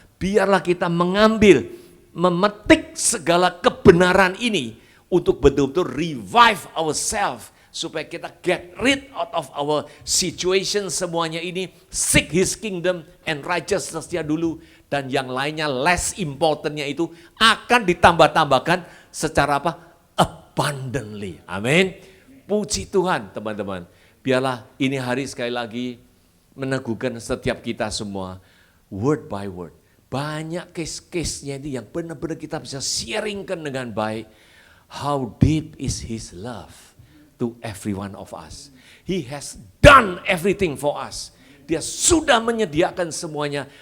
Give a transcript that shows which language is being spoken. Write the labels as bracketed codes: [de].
[id] Biarlah kita mengambil, memetik segala kebenaran ini untuk betul-betul [en] revive ourselves [id] supaya kita [en] get rid out of our situation [id] semuanya ini, [en] seek His kingdom and righteousness- [id] nya dulu, dan yang lainnya less importantnya itu akan ditambah-tambahkan secara apa? Abundantly. Amin. Puji Tuhan teman-teman. Biarlah ini hari sekali lagi meneguhkan setiap kita semua [en] word by word. [id] Banyak case-case-nya ini yang benar-benar kita bisa sharingkan dengan baik. [en] How deep is His love to every one of us. He has done everything for us. [id] Dia sudah menyediakan semuanya.